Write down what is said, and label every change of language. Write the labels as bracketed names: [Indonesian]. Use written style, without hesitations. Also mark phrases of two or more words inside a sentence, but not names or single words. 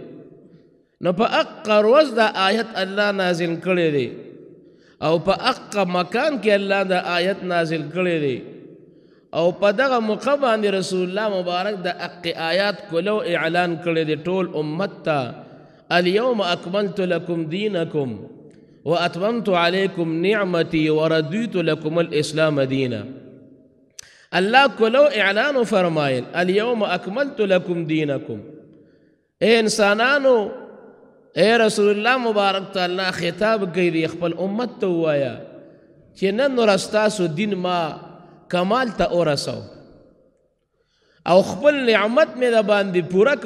[Pashto] نو په هغه ورځ دا آیت الله نازل کړی دی او په هغه مکان کې الله دا آیت نازل کړی دی. او په دغه موقع باندې رسول الله مبارک د هغې آیات کولو اعلان کړی دی ټول امت ته. [Arabic] اليوم أكملت لكم دينكم وأتممت عليكم نعمتي ورضيت لكم الإسلام دينا. [Pashto] الله کولو اعلان فرمایل [Arabic] اليوم أكملت لكم دينكم. [Pashto] اے انسانانو، اے رسول الله مبارک ته الله خطاب کوي دی خپل امت ته ووایه چې نن ورځ ستاسو دین ما کمال ته ورسو او خپل نعمت مې د باندې پوره کو.